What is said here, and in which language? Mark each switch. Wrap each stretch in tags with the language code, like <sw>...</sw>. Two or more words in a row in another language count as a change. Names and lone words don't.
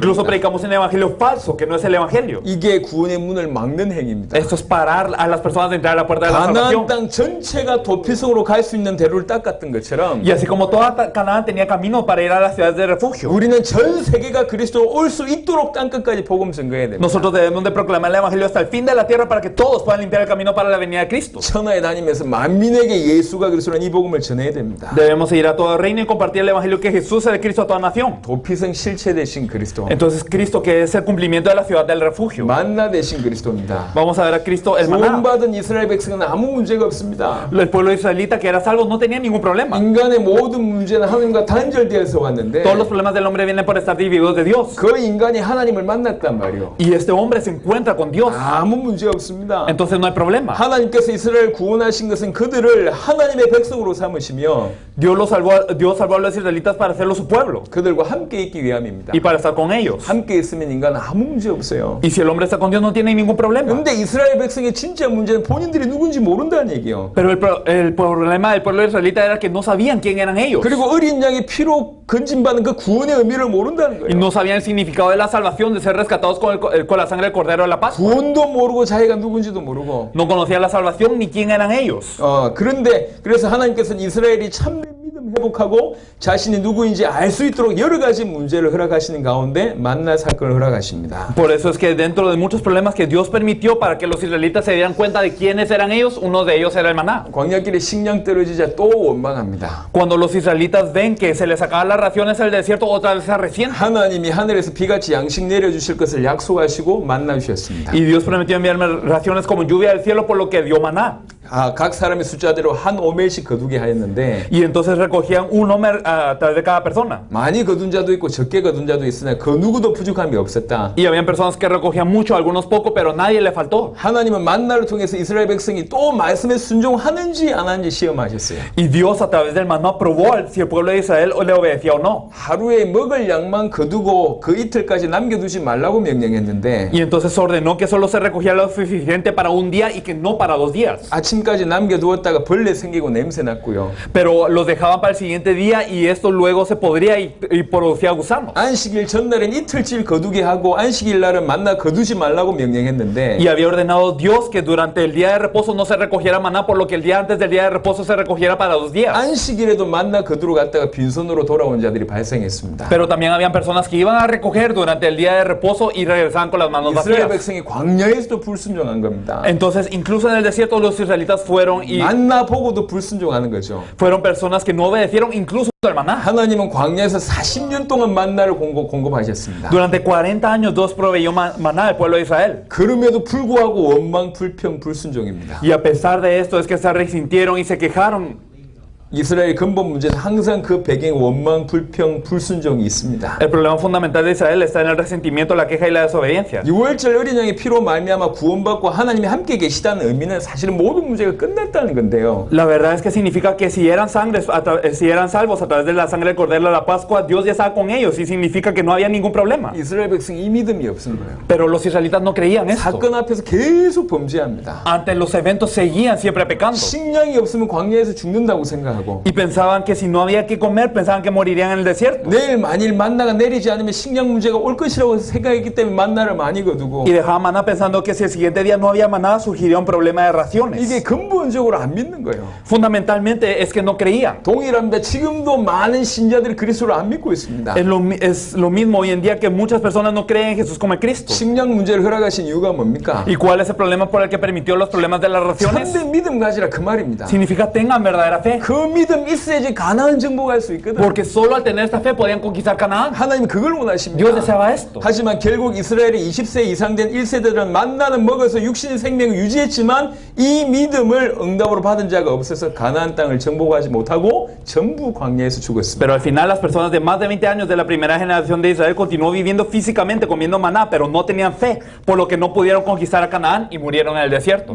<es>Incluso</es> <ko>겁니다.</ko> <es>predicamos un evangelio falso que no es el evangelio.</es> <ko>이게 구원의 문을 막는 행위입니다.</ko> <es>Esto es parar a las personas de entrar a la puerta de la</es> <ko>가나안</ko> <es>salvación.</es> <ko>땅 전체가 도피성으로 갈 수 있는 대로를 닦았던 것처럼</ko> <es>Y así como toda Canaán tenía camino para ir a las ciudades de refugio,</es> <ko>우리는 전 세계가 그리스도로 올 수 있도록 땅끝까지 복음 전거해야 됩니다.</ko> <es>nosotros debemos de proclamar el evangelio hasta el fin de la tierra para que todos puedan limpiar el camino para la venida de Cristo.</es> <ko>천하에 다니면서 만민에게 예수가 그리스도라는 이 복음을 전해야 됩니다.</ko> <es>Debemos ir a todo el reino y compartir el evangelio que Jesús es el Cristo a toda nación.</es> <ko>도피성 실체 되신 그리스도,</ko> <es>Entonces Cristo, que es el cumplimiento de la ciudad del refugio.</es> <ko>만나 되신 그리스도입니다.</ko> <es>Vamos a ver a Cristo el maná.</es> <ko>구원받은 이스라엘 백성은 아무 문제가 없습니다.</ko> <es>El pueblo israelita que era salvo no tenía ningún problema.</es> <ko>인간의 모든 문제는 하나님과 단절되어서 왔는데</ko> <es>Todos los problemas del hombre vienen por estar divididos de Dios.</es> <ko>그 인간이 하나님을 만났단 말이요.</ko> <es>Y este hombre se encuentra con Dios.</es> <ko>아무 문제 없습니다.</ko> <es>Entonces no hay problema.</es> <ko>하나님께서 이스라엘 구원하신 것은 그들을 하나님의 백성으로 삼으시며</ko> <es>Dios salvó a los israelitas para hacerlo su pueblo</es> <ko>그들과 함께 있기 위함입니다.</ko> <es>y para estar con ellos.</es> <ko>함께 있으면 인간은 아무 문제 없어요.</ko> <es>Y si el hombre está con Dios no tiene ningún problema.</es> <ko>근데 이스라엘 백성의 진짜 문제는 본인들이 누군지 모른다는 얘기예요.</ko> <es>Pero el problema del pueblo israelita era que no sabían quién eran ellos.</es> <ko>그리고 어린 양의 피로 건진받은 그 구원의 의미를 모른다는</ko> <es>Y</es> <ko>거예요.</ko> <es>no sabían el significado de la salvación, de ser rescatados con la sangre del Cordero de la Paz.</es> <ko>구원도 모르고 자기가 누군지도 모르고.</ko> <es>No conocían la salvación ni quién eran ellos.</es> <ko>그런데 그래서 하나님께서는 이스라엘이 참된 믿음 회복하고 자신이 누구인지 알 수 있도록 여러 가지 문제를 허락하시는 가운데 만나 사건을 허락하십니다.</ko> <es>Por eso es que dentro de muchos problemas que Dios permitió para que los israelitas se dieran cuenta de quiénes eran ellos, uno de ellos era el maná.</es> <ko>광야길에 식량 떨어지자 또 원망합니다.</ko> <es>Cuando los israelitas ven que se les acaban las raciones en el desierto, otra vez se resienten.</es> <ko>하나님이 하늘에서 비같이 양식 내려주실 것을 약속하시고 만나 주셨습니다.</ko> <es>Y Dios prometió enviarme raciones como lluvia del cielo, por lo que dio maná.</es> <ko>각 사람의 숫자대로 한 오멜씩 거두게 하였는데</ko> <es>Y entonces recogían un homer a través de cada persona.</es> <ko>많이 거둔 자도 있고 적게 거둔 자도 있으나 그 누구도 부족함이 없었다.</ko> <es>Y habían personas que recogían mucho, algunos poco, pero nadie le faltó.</es> <ko>하나님은 만나를 통해서 이스라엘 백성이 또 말씀에 순종하는지 안 하는지 시험하셨어요.</ko> <es>Y Dios a través del maná probó si el pueblo de Israel le obedecía o no.</es> <ko>하루에 먹을 양만 거두고 그 이틀까지 남겨두지 말라고 명령했는데</ko> <es>Y entonces ordenó que solo se recogiera lo suficiente para un día y que no para 2 días.</es> <ko>아침까지 남겨두었다가 벌레 생기고 냄새 났고요.</ko> <es>Pero los dejaban para el siguiente día y esto luego se podría y producía gusanos.</es> <ko>안식일 전날엔 이틀째 거두게 하고 안식일 날은 만나 거두지 말라고 명령했는데</ko> <es>Y había ordenado Dios que durante el día de reposo no se recogiera maná, por lo que el día antes del día de reposo se recogiera para 2 días.</es> <ko>안식일에도 만나 거두러 갔다가 빈손으로 돌아온 자들이 발생했습니다.</ko> <es>Pero también habían personas que iban a recoger durante el día de reposo y regresaban con las manos</es> <ko>이스라엘</ko> <es>vacías.</es> <ko>백성이 광야에서도 불순종한 겁니다.</ko> <es>Entonces, incluso en el desierto los israelitas fueron</es> <ko>만나 보고도 불순종하는 거죠.</ko> <es>personas que no obedecieron incluso al maná.</es> <ko>하나님은 광야에서 40년 동안 만나를 공급하셨습니다.</ko> <es>Durante 40 años Dios proveyó maná al pueblo de Israel.</es> <ko>그럼에도 불구하고 원망, 불평, 불순종입니다.</ko> <es>Y a pesar de esto es que se resintieron y se quejaron.</es> <ko>이스라엘의 근본 문제는 항상 그 배경에 원망, 불평, 불순종이 있습니다.</ko> <es>El problema fundamental de Israel está en el resentimiento, la queja y la desobediencia.</es> <ko>6월절 어린 양의 피로 말미암아 구원받고 하나님이 함께 계시다는 의미는 사실은 모든 문제가 끝났다는 건데요.</ko> <es>La verdad es que significa que si eran salvos a través de la sangre del cordero de la Pascua, Dios ya estaba con ellos y significa que no había ningún problema.</es> <ko>이스라엘 백성이 이 믿음이 없은 거예요.</ko> <es>Pero los israelitas no creían esto.</es> <ko>사건 앞에서 계속 범죄합니다.</ko> <es>Ante los eventos seguían siempre pecando.</es> <ko>식량이 없으면 광야에서 죽는다고 생각하고</ko> <es>Y pensaban que si no había que comer, pensaban que morirían en el desierto.</es> <ko>내일 만일 만나가 내리지 않으면 식량 문제가 올 것이라고 생각했기 때문에 만나를 많이 거두고</ko> <es>Y dejaban maná pensando que si el siguiente día no había maná, surgiría un problema de raciones.</es> <ko>이게 근본적으로 안 믿는 거예요.</ko> <es>Fundamentalmente es que no creían.</es> <ko>동일합니다. 지금도 많은 신자들이 그리스도를 안 믿고 있습니다.</ko> <es>Es lo mismo hoy en día que muchas personas no creen en Jesús como el Cristo.</es> <ko>식량 문제를 허락하신 이유가 뭡니까?</ko> <es>¿Y cuál es el problema por el que permitió los problemas de las raciones?</es> <ko>참된 믿음 가지라 그 말입니다.</ko> <es>Significa tengan verdadera fe.</es> <ko>그 믿음 있어야지 가나안 정복할 수 있거든.</ko> <es>Porque solo al tener esta fe podían conquistar Canaán.</es> <ko>하나님 그걸 원하십니다.</ko> <es>Dios deseaba esto.</es> <ko>하지만 결국 이스라엘의 20세 이상 된 1세대들은 만나는 먹어서 육신의 생명을 유지했지만 이 믿음을 응답으로 받은 자가 없어서 가나안 땅을 정복하지 못하고 전부 광야에서 죽었습니다.</ko> <es>Pero al final las personas de más de 20 años de la primera generación de Israel continuó viviendo físicamente comiendo maná, pero no tenían fe, por lo que no pudieron conquistar a Canaán y murieron en el desierto.</es>